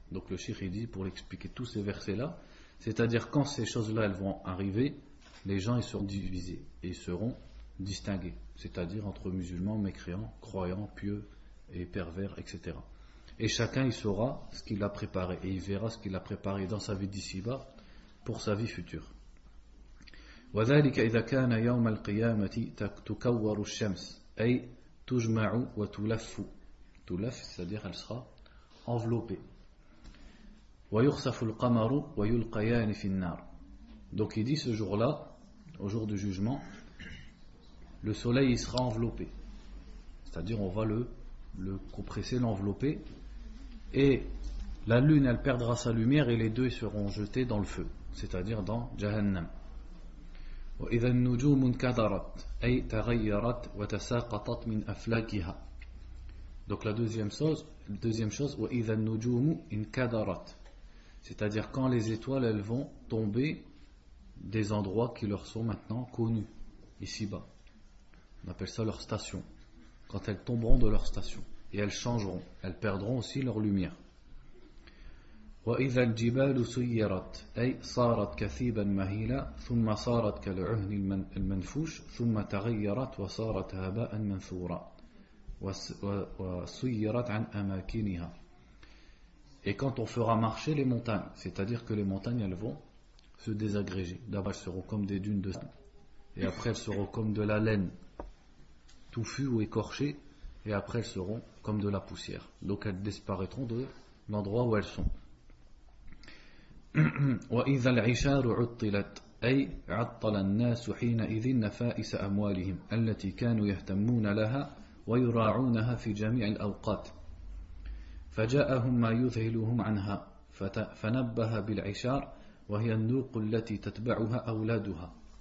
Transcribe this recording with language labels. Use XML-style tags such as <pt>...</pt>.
<fr>Donc le Cheikh dit, pour l'expliquer tous ces versets-là, c'est-à-dire quand ces choses-là elles vont arriver, les gens ils seront divisés et ils seront distingués, c'est-à-dire entre musulmans, mécréants, croyants, pieux et pervers, etc. Et chacun il saura ce qu'il a préparé et il verra ce qu'il a préparé dans sa vie d'ici-bas pour sa vie future.</fr> <ar>وَذَلِكَ إِذَا كَانَ يَوْمَ الْقِيَامَةِ تُكَوَّرُ الشَّمْسُ أي تجمع وتلف تلف</ar> <fr>c'est-à-dire elle sera enveloppée</fr> <ar>ويخسف القمر ويلقيان في النار.</ar> <fr>Donc il dit ce jour-là, au jour du jugement, le soleil il sera enveloppé, c'est-à-dire on va le compresser, l'envelopper, et la lune elle perdra sa lumière et les deux seront jetés dans le feu, c'est-à-dire dans Jahannam.</fr> <ar>وإذا النجوم انكدرت أي تغيرت وتساقطت من أفلاكها.</ar> <fr>Donc la deuxième chose,</fr> <ar>وإذا النجوم انكدرت,</ar> <fr>c'est-à-dire quand les étoiles elles vont tomber des endroits qui leur sont maintenant connus ici-bas. On appelle ça leur station. Quand elles tomberont de leur station et elles changeront, elles perdront aussi leur lumière.</fr> <ar>وإذا الجبال سيرت أي صارت كثيبا مهيلا ثم صارت كالعهن المنفوش ثم تغيرت وصارت هباء منثورا وسيرت عن أماكنها.</ar> <fr>Et quand on fera marcher les montagnes, c'est-à-dire que les montagnes elles vont se désagréger, d'abord elles seront comme des dunes de sable et après elles seront comme de la laine touffue ou écorchée, et après elles seront comme de la poussière, donc elles disparaîtront de l'endroit où elles sont.</fr> <ar>وإذا العشار عطلت أي عطل الناس حينئذ نفائس أموالهم التي كانوا يهتمون لها ويراعونها في جميع الأوقات فجاءهم ما يذهلهم عنها فنبه بالعشار وهي النوق التي تتبعها أولادها.</ar>